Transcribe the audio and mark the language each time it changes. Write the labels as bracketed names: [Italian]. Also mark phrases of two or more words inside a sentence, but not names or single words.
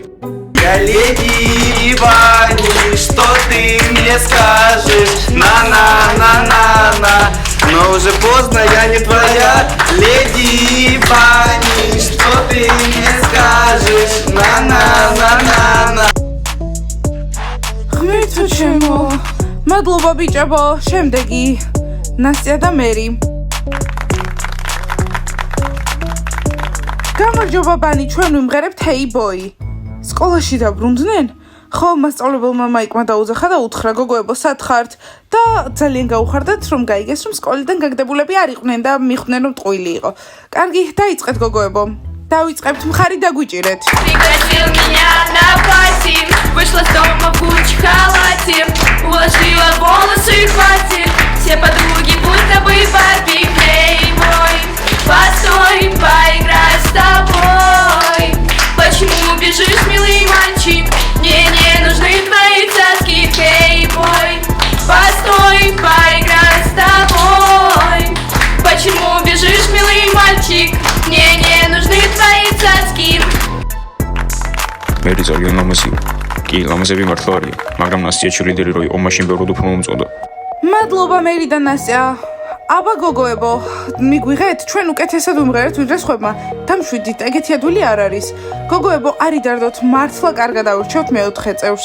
[Russian] Я леди Вани, что ты мне скажешь? На-на-на-на-на. Но уже поздно, я не твоя леди Вани, что ты мне скажешь? На-на-на-на-на. [Georgian] ღმერთო ჩემო. მადლობა ბიჭებო, შემდეგი ნასტია და მერი. გამარჯობა ბანი, ჩვენ ვიმღერებთ Hey Boy. სკოლაში დაბრუნდნენ? ხო, მასწავლებელმა მაიკმა დაუძახა და უთხრა გოგოებო, სად ხართ? და ძალიან გაუხარდათ, რომ გაიგეს, რომ სკოლიდან გაგდებულები არ იყვნენ და მიხვდნენ, რომ ტყუილი იყო. კარგი, დაიწყეთ гогоебо. Დავიწყებთ, მხარი დაგვიჭირეთ. [Russian] Пригласил меня на пати, вышла с дома в Гуччи халате, уложила волосы и хватит, все подруги будто бы Барби. Эй, мой, постой, поиграй с тобой. Почему бежишь, милый мальчик? Мне не нужны твои цацки. Эй, мой, постой, поиграй с тобой. Почему бежишь, милый мальчик? Мне не нужны твои цацки. [Georgian] მერი ძალიან ლამაზია. კი, ლამაზები მართლა არიან, მაგრამ ნასტია ჩილიდერი რო იყო, მაშინ ბევრად უფრო მომწონდა. მადლობა მერი და ნასტია. აბა გოგოებო, მიგვიღეთ, ჩვენ უკეთესად ვიმღერეთ ვიდრე სხვებმა. დამშვიდით, ეგეთი ადვილი არ არის. გოგოებო, არი დარდოთ, მართლა კარგად ავირჩევთ მეოთხე წევრს.